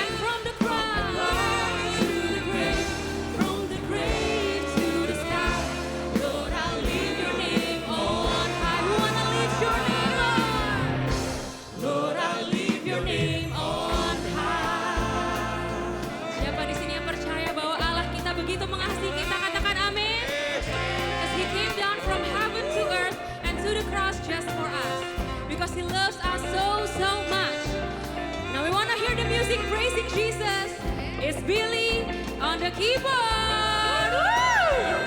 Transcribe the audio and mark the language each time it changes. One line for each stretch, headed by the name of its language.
English: And from the cross To the grave, from the grave to the sky. Lord, I lift your name on high. We wanna lift your name, Lord. Lord, I lift your name on high.
Indonesian: Siapa di sini yang percaya bahwa Allah kita begitu mengasihi kita? Katakan amin.
English: Because He came down from heaven to earth and to the cross just for us. Because He loves us so much. Now we wanna hear the music praising Jesus. It's Billy on the keyboard. Woo!